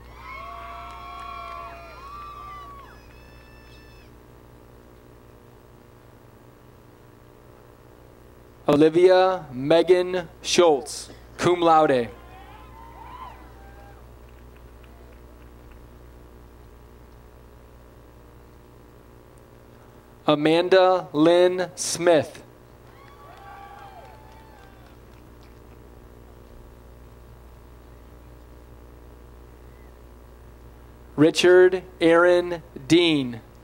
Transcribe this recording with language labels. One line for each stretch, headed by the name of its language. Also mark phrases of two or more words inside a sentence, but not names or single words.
English: Olivia Megan Schultz,
Latin: cum laude.
English: Amanda Lynn Smith. Richard Aaron Dean.